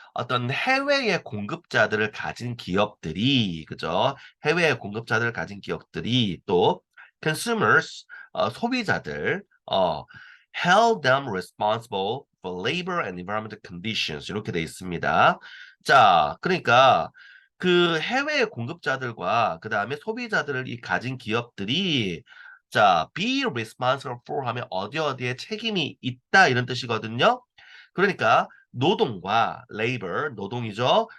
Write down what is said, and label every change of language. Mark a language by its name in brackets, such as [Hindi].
[Korean] 어떤 해외의 공급자들을 가진 기업들이, 그죠? 해외의 공급자들을 가진 기업들이 또 [English] consumers, [Korean] 소비자들, [English] held them responsible for labor and environmental conditions. [Korean] 이렇게 돼 있습니다. 자, 그러니까 그 해외의 공급자들과 그 다음에 소비자들을 가진 기업들이 자, [English] be responsible for [Korean] 하면 어디에 책임이 있다 이런 뜻이거든요. 그러니까 노동과 labor, 노동이죠.